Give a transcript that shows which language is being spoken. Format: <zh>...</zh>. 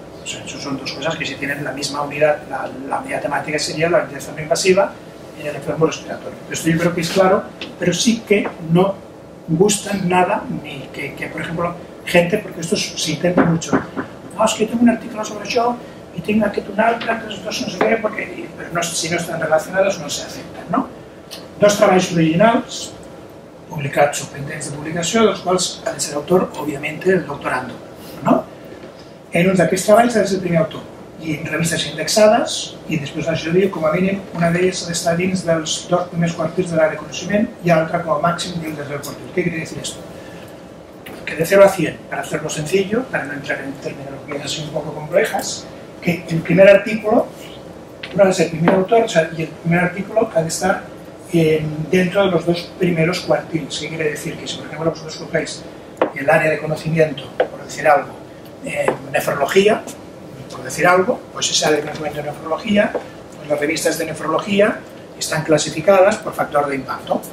<es>O sea, eso son 2 cosas que si tienen la misma unidad, la unidad temática sería la ventilación no invasiva en el enfermo respiratorio. Esto yo creo que es claro, pero sí que no gustan nada, ni que por ejemplo, gente, porque esto se intenta mucho, no, es que tengo un artículo sobre això y tengo</es> <ca>aquest un altre,</ca> <es>entonces esto no sé qué, pero no, si no están relacionados no se aceptan, ¿no?</es> <ca>2 treballs originals, publicats o pendents de publicació, dels quals ha de ser autor, òbviament, el doctorando. No? En un d'aquests treballs ha de ser el primer autor, i en revistes indexades, i després això diu, com a mínim, una d'elles ha d'estar dins dels 2 primers quartils de l'àrea de coneixement i l'altra com a màxim dins del 3er quartil.</ca> <es>¿Qué quiere decir esto? Que de 0 a 100, para hacerlo sencillo, para no entrar en terminologías así un poco complejas, que el primer artículo, uno ha de ser el primer autor, o sea, y el primer artículo ha de estar dentro de los 2 primeros cuartiles. ¿Qué quiere decir? Que si, por ejemplo, vosotros cogéis el área de conocimiento, por decir algo, nefrología, por decir algo, pues esa área de conocimiento de nefrología, pues las revistas de nefrología están clasificadas por factor de impacto.</es>